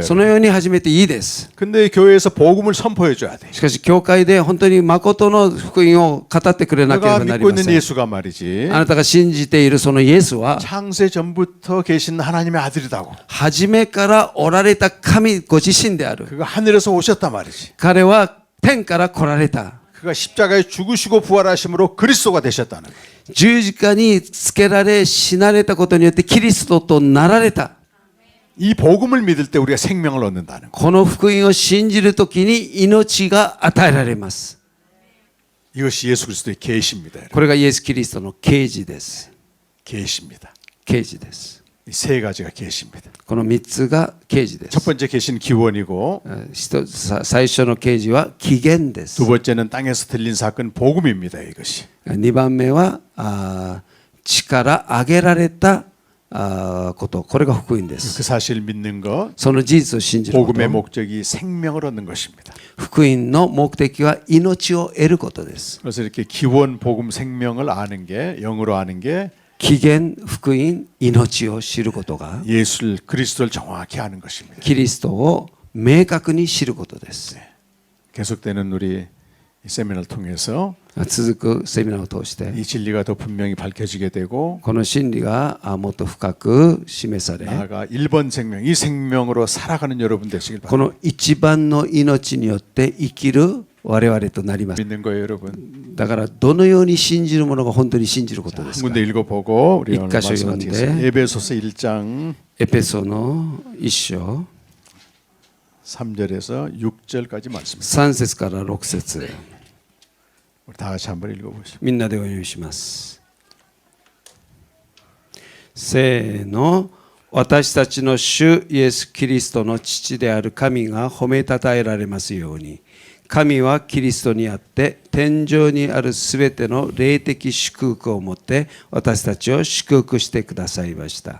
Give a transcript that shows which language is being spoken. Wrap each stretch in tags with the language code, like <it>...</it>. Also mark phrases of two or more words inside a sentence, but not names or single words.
<ja>そのように始めていいです。</ja> <ko>근데 교회에서 복음을 선포해 줘야 돼.</ko> <ja>しかし教会で本当に誠の福音を語ってくれなけれ</ja> <ko>내가</ko> <ja>ばなり</ja> <ko>믿고</ko> <ja>ませ</ja> <ko>있는</ko> <ja>ん。</ja> <ko>예수가 말이지.</ko> <ja>あなたが信じているそのイエスは</ja> <ko>창세 전부터 계신 하나님의 아들이다고.</ko> <ja>初めからおられた神ご自身である。</ja> <ko>그가 하늘에서 오셨단 말이지.</ko> <ja>彼は天から来られた。</ja> <ko>그가 십자가에 죽으시고 부활하심으로 그리스도가 되셨다는 거예요.</ko> <ja>十字架につけられ死なれたことによってキリストとなられた。</ja> <ko>이 복음을 믿을 때 우리가 생명을 얻는다는 거예요.</ko> <ja>この福音を信じるときに命が与えられます。</ja> <ko>이것이 예수 그리스도의 계시입니다.</ko> <ja>これがイエス・キリストの啓示です。</ja> <ko>계시입니다.</ko> <ja>啓示です。</ja> <ko>이 세 가지가 계시입니다.</ko> <ja>この3つが啓示で</ja> <ko>첫</ko> <ja>す。</ja> <ko>번째 계시는 기원이고</ko> <ja>最初の啓示は起源です</ja> <ko>두 。 번째는 땅에서 들린 사건 복음입니다. 이것이</ko> <ja>2 番目は地から上げられたこと、これが福音で</ja> <ko>그</ko> <ja>す。</ja> <ko>사실을 믿는 것</ko> <ja>その事実を信じるこ</ja> <ko>복음의</ko> <ja>と。</ja> <ko>목적이 생명을 얻는 것입니다.</ko> <ja>福音の目的は命を得ることです。</ja> <ko>그래서 이렇게 기원 복음 생명을 아는 게 영으로 아는 게</ko> <ja>起源、福音、命を知ることが</ja> <ko>예수를 그리스도를 정확히 아는 것입니다.</ko> <ja>キリストを明確に知ることです。</ja> <ko>계속되는 우리 이 세미나를 통해서</ko> <ja>続くセミナーを通して</ja> <ko>이 진리가 더 분명히 밝혀지게 되고</ko> <ja>この真理がもっと深く示され、</ja> <ko>나아가 1번 생명, 이 생명으로 살아가는 여러분 되시길</ko> <ja>こ</ja> <ko>바랍니다.</ko> <ja>の一番の命によって生きる我々となります。</ja> <ko>믿는 거예요, 여러분.</ko> <ja>だからどのように信じるものが本当に信じることで</ja> <ko>한</ko> <ja>すか。</ja> <ko>군데 읽어보고 우리 오늘 일 가서 말씀 읽었는데. 마치겠습니다. 에베소서 1장</ko> <ja>エペソの1章</ja> <ko>3절에서 6절까지 말씀입니다.</ko> <ja>3 節から6節</ja> <ko>우리 다 같이 한번 읽어보시죠.</ko> <ja>みんなでお読みします。せーの。私たちの主イエス・キリストの父である神が褒めたたえられますように、神はキリストにあって天上にあるすべての霊的祝福をもって私たちを祝福してくださいました。</ja>